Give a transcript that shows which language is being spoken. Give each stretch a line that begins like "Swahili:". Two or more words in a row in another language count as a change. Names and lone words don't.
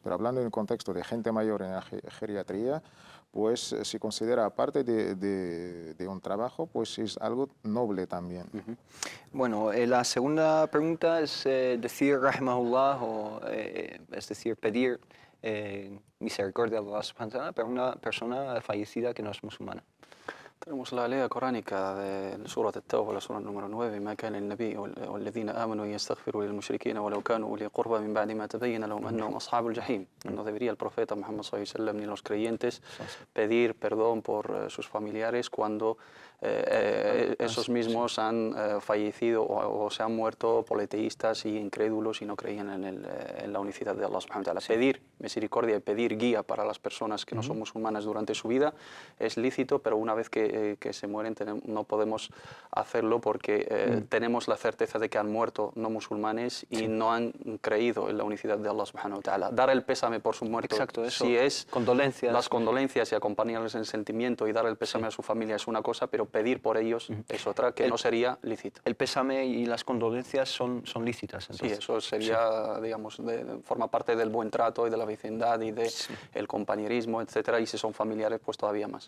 Spanish: Pero hablando en el contexto de gente mayor en la geriatría, pues se considera, aparte de un trabajo, pues es algo noble también. Bueno, la segunda pregunta es decir rahimahullah, es decir, pedir misericordia de Allah
Arabic: سبحانه وتعالى
Spanish: para una persona fallecida que no es musulmana. Tenemos la ley coránica de Surat al-Tawbah, la sura número 9,
Arabic: ما كان للنبي والذين آمنوا يستغفروا للمشركين ولو كانوا أولي قربى من بعد ما تبين لهم أنهم أصحاب الجحيم.
Spanish: No debería el profeta Muhammad
Arabic: صلى الله عليه وسلم
Spanish: ni los creyentes pedir perdón por sus familiares cuando esos mismos han fallecido o se han muerto politeístas y incrédulos y no creían en la unicidad de Allah
Arabic: سبحانه وتعالى.
Spanish: Pedir misericordia y pedir guía para las personas que no son musulmanas durante su vida es lícito, pero una vez que se mueren no podemos hacerlo porque tenemos la certeza de que han muerto no musulmanes y no han creído en la unicidad de Allah
Arabic: سبحانه وتعالى.
Spanish: Dar el pésame por su muerto, si es condolencias. Las condolencias y acompañarles en sentimiento y dar el pésame a su familia es una cosa, pero pedir por ellos es otra que no sería lícita. El pésame y las condolencias son lícitas. Entonces. Sí, eso sería, digamos, forma parte del buen trato y de la vecindad y del compañerismo, etcétera, y si son familiares, pues todavía más.